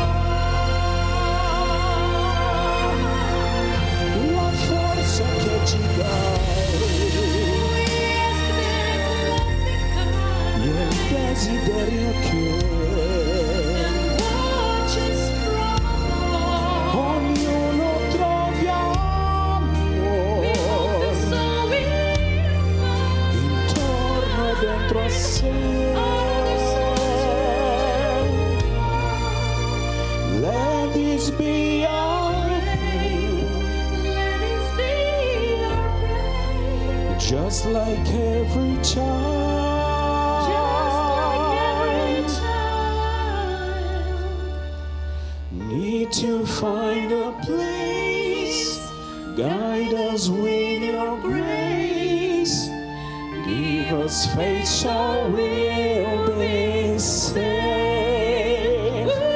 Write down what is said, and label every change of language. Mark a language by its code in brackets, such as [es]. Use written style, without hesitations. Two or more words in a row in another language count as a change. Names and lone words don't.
[it] La forza che ci dai e il desiderio che ognuno trovi amore intorno e dentro a sé. [en] Let this be our prayer, just like every child. Need to find a place, guide us with your grace, give us faith so we'll be saved.